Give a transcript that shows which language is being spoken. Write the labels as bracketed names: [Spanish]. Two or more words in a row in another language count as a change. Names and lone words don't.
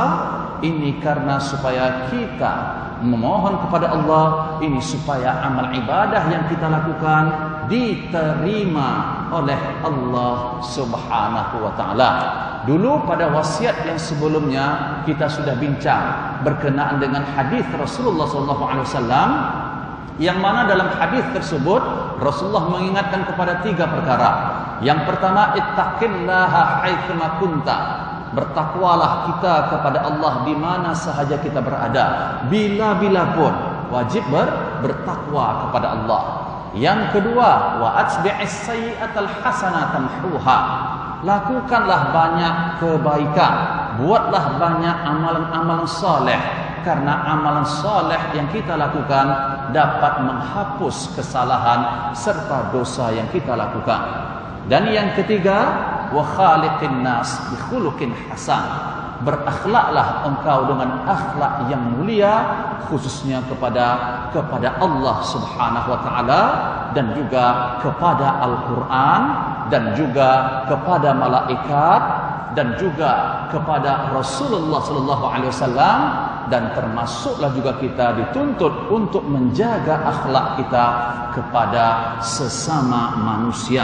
[Malay] Ini karena supaya kita memohon kepada Allah ini supaya amal ibadah yang kita lakukan diterima oleh Allah [Arabic] سبحانه وتعالى. [Malay] Dulu pada wasiat yang sebelumnya kita sudah bincang berkenaan dengan hadis Rasulullah SAW, yang mana dalam hadis tersebut Rasulullah mengingatkan kepada 3 perkara. Yang pertama, [Arabic] اتق الله حيثما كنت. [Malay] Bertakwalah kita kepada Allah di mana sahaja kita berada, bila-bila pun wajib bertakwa kepada Allah. Yang kedua, [Arabic] وأتبع السيئة الحسنة تمحها. [Malay] Lakukanlah banyak kebaikan, buatlah banyak amalan-amalan saleh, karena amalan saleh yang kita lakukan dapat menghapus kesalahan serta dosa yang kita lakukan. Dan yang ketiga, [Arabic] وخالق الناس بخلق حسن. [Malay] Berakhlaklah engkau dengan akhlak yang mulia, khususnya kepada Allah [Arabic] سبحانه وتعالى, [Malay] dan juga kepada Al-Qur'an, dan juga kepada malaikat, dan juga kepada Rasulullah [Arabic] صلى الله عليه وسلم, [Malay] dan termasuklah juga kita dituntut untuk menjaga akhlak kita kepada sesama manusia.